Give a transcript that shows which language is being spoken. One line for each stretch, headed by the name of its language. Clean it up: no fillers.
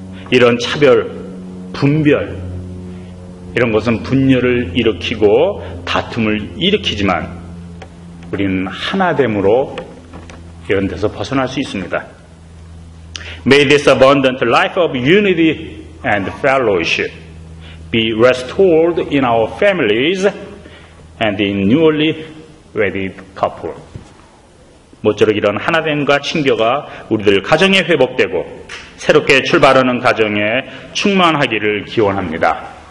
Korean: 이런 차별, 분별, 이런 것은 분열을 일으키고 다툼을 일으키지만 우리는 하나됨으로 이런 데서 벗어날 수 있습니다.
English: May this abundant life of unity and fellowship be restored in our families and in newly wedded couple.
Korean: 모쪼록 이런 하나됨과 친교가 우리들 가정에 회복되고 새롭게 출발하는 가정에 충만하기를 기원합니다.